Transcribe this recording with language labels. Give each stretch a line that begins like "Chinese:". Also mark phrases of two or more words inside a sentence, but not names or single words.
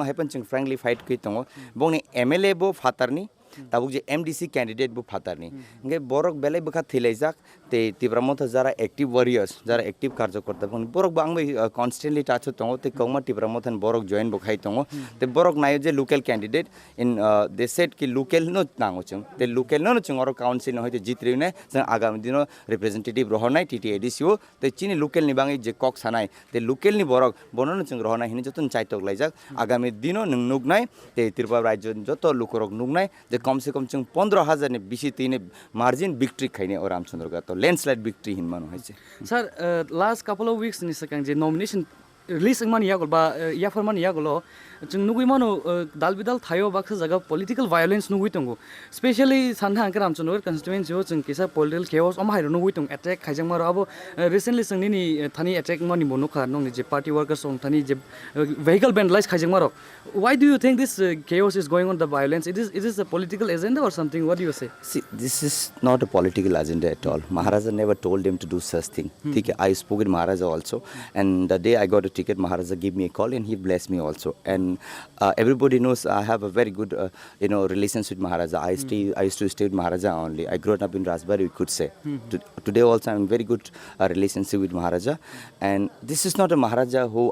Kok Borok: happen ching
English: frankly fight
Kok Borok: ki tong bongni MLA bo fatarni tabuk je
English: MDC candidate
Kok Borok: bu fatarni nge borok belai bukha thilaijak te Debbarma jara
English: active warriors
Kok Borok: jara active karjo korta bong borok bangbai
English: constantly touch
Kok Borok: tong te kongma Debbarma than borok join bu khai tong te borok nayo je
English: local candidate in they said
Kok Borok: ki local no nango chung te local no chung oro council no hoite jitri ne sang agami dino representative rohonai TTADCO te chini local ni bangi je kok sanai te local ni borok bonono chung rohonai hini jotun chaitok laijak agami dino nung nugnai te Tripura rajyo joto lukorok nugnai je
Hindi: कम से कम
Kok Borok: chung 15,000 ni bisi tine
English: margin victory
Kok Borok: khaine o Ramchandraghat to
English: landslide victory
Kok Borok: hin manu hoise
English: sir last couple of weeks
Kok Borok: ni sakang je
English: nomination release
Kok Borok: man yagol ba ya forman yagolo chung nugui manu dal bidal thayo baksa jaga
English: political violence
Kok Borok: nugui tongo especially sanha angka Ramchandraghat constituency ho chung kisa
English: political chaos
Kok Borok: am hairo nugui tong attack khaijang maro abo recently sangni ni thani attack mani bonu kha nong ni je
English: party workers
Kok Borok: on thani je
English: vehicle vandalize
Kok Borok: khaijang maro
English: why do you think this chaos is going on the violence it is a political agenda or something what do you say see this is not a political agenda at all Maharaja never told him to do such thing okay I spoke with Maharaja also and the day I got a ticket Maharaja gave me a call and he blessed me also and everybody knows I have a very good relations with Maharaja I used to stay with Maharaja only I grew up in Rajbari we could say today also I'm in very good relationship with Maharaja and this is not a Maharaja who